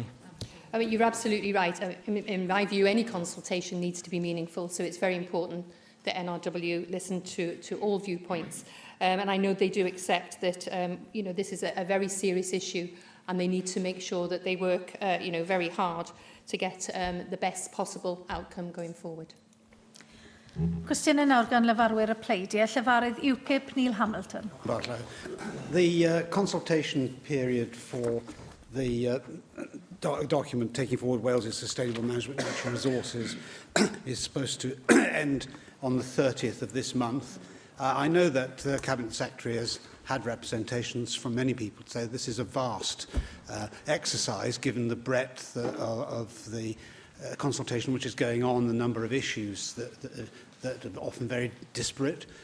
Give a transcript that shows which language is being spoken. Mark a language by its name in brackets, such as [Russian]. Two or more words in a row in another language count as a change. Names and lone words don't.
[English] I mean, you're absolutely right. In my view, any consultation needs to be meaningful, so it's very important that NRW listen to all viewpoints. And I know they do accept that this is a very serious issue, and they need to make sure that they work very hard to get the best possible outcome going forward. [Welsh] Cwestiwn yn nawr gan lefarwyr y pleidiau, llefarydd UKIP Neil Hamilton. [English] The consultation period for the document taking forward Wales' sustainable management of natural resources is supposed to end on the 30th of this month. I know that the Cabinet Secretary has had representations from many people to say this is a vast exercise given the breadth of the consultation which is going on, the number of issues that are often very disparate.